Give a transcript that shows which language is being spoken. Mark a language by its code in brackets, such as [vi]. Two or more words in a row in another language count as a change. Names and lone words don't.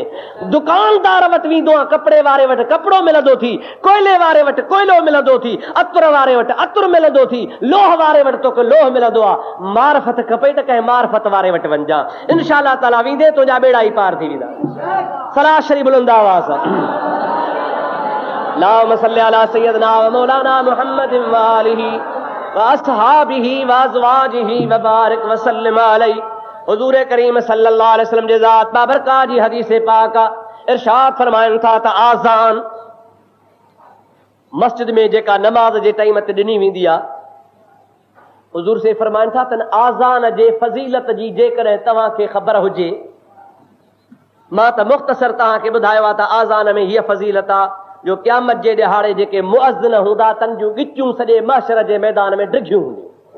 [sd] दुकानदार वटि वेंदो आहे, कपिड़े वारे वटि कपिड़ो मिलंदो थी, कोयले वारे वटि कोयलो मिलंदो थी, अतुर वारे वटि अतुर मिलंदो थी, लोह वारे वटि तोखे लोह मिलंदो आहे। मार्फत खपे त कंहिं मार्फत वारे वटि वञा, [ar] إن شاء الله تعالى [sd] वेंदे तुंहिंजा बेड़ा ई पार थी वेंदा। सलाह शरीफ बुलंद आवाज़ [ar] اللهم صل على سيدنا ومولانا محمد وآله وأصحابه وأزواجه وبارك وسلم عليه. [sd] हुजूर करीम [ar] صلى الله عليه وسلم [sd] जे ज़ात बाबरकात जी हदीस पाक इरशाद फरमाइनि था त आज़ान मस्जिद में जेका नमाज जे टाइम ते ॾिनी वेंदी आहे, हुजूर से फरमाइनि था त आज़ान जे फज़ीलत जी जेकॾहिं तव्हांखे ख़बर हुजे, मां त मुख़्तसर तव्हांखे ॿुधायो आहे त आज़ान में हीअ फज़ीलत आहे जो क़यामत जे ॾिहाड़े जेके मुअज़्ज़िन हूंदा, तन जूं गिचूं सॼे महशर जे मैदान में डिघियूं हूंदियूं,